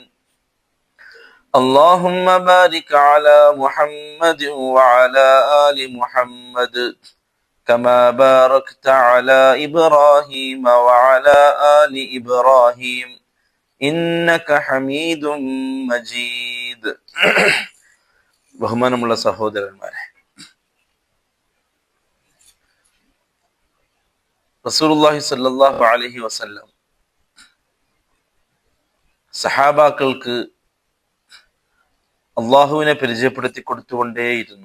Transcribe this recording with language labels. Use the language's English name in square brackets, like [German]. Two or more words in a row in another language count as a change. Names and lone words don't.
[Arabic] اللهم بارك على محمد وعلى آل محمد كما باركت على إبراهيم وعلى آل إبراهيم إنك حميد مجيد. [Malayalam] ബഹുമാനമുള്ള സഹോദരന്മാരെ, റസൂലുള്ളാഹി [Arabic] صلى الله عليه وسلم [Malayalam] സഹാബാക്കൾക്ക് അള്ളാഹുവിനെ പരിചയപ്പെടുത്തി കൊടുത്തുകൊണ്ടേയിരുന്നു.